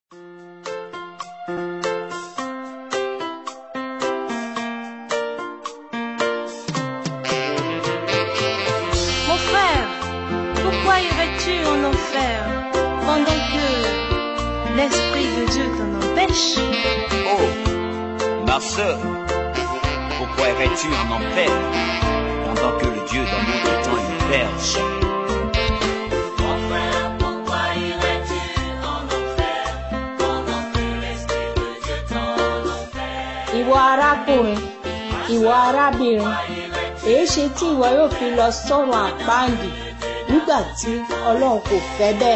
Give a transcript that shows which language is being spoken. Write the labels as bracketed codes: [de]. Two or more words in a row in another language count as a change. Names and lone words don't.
[fr] Mon frère, pourquoi irais-tu en enfer pendant que l'Esprit de Dieu t'en empêche? Oh, ma sœur, pourquoi irais-tu en enfer pendant que le Dieu d'amour t'étend une perche? [yo] Ìwọ arákùnrin, ìwọ arábìnrin, èéṣe tí ìwọ yóò fi lọ sọ́run àpáàdì nígbà tí Ọlọ́run kò fẹ́ bẹ́ẹ̀?